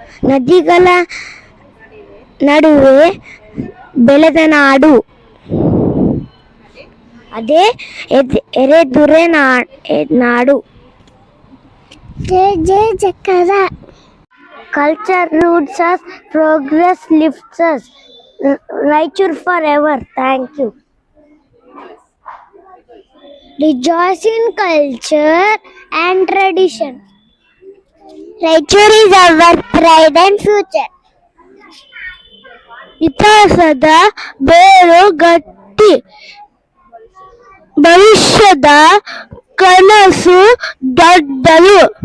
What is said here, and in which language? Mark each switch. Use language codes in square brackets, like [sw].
[kn] ನದಿಗಳ ನಡುವೆ ಬೆಳೆದ ನಾಡು, ಅದೇ ಎರೆದುರೆ ನಾಡು. ಜೈ ಜೈ ಜಕರ. [en] Culture roots us, progress lifts us. Raichur forever. Thank you. Rejoice in culture and tradition. Raichur is our pride and future. [kn] ಇತಿಹಾಸದ ಬೇರು ಗಟ್ಟಿ, ಭವಿಷ್ಯದ ಕನಸು ದೊಡ್ಡದು.